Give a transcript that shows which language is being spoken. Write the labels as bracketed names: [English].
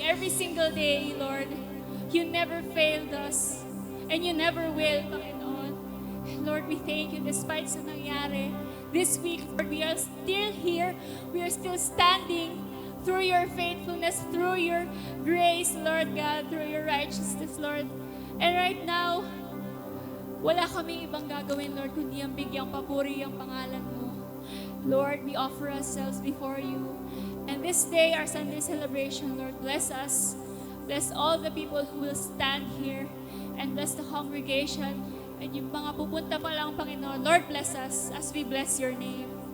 [English] Every single day, Lord, you never failed us. And you never will, Panginoon. Lord, we thank you despite [Filipino] sa nangyari. [English] This week, Lord, we are still here. We are still standing through your faithfulness, through your grace, Lord God, through your righteousness, Lord. [Filipino] And right now, wala kaming ibang gagawin, [English] Lord, [Filipino] kundi ang bigyang papuri ang pangalan mo. [English] Lord, we offer ourselves before you. And this day, our Sunday celebration, Lord, bless us. Bless all the people who will stand here. And bless the congregation. And [Filipino] yung mga pupunta pa lang, [English] Panginoon, Lord, bless us as we bless your name.